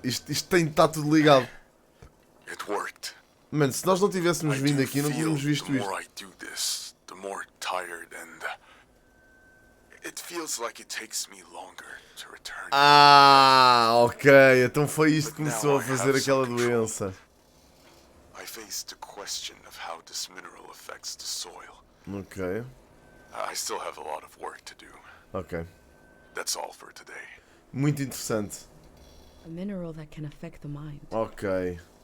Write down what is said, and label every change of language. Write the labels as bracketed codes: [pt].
[pt] Isto tem de estar tudo ligado. [en] It worked. [pt] Mano, se nós não tivéssemos vindo aqui, não tínhamos visto [en] the [pt] isto. [en] more I do this, the more tired and it feels like it takes me longer to return. Ah, ok. [pt] Então foi isto que começou a fazer aquela doença. [en] I face the question of how this mineral affects the soil. Ok. I still have a lot of work to do. Ok. That's all for today. [pt] Muito interessante. [en] A mineral that can affect the mind. Ok.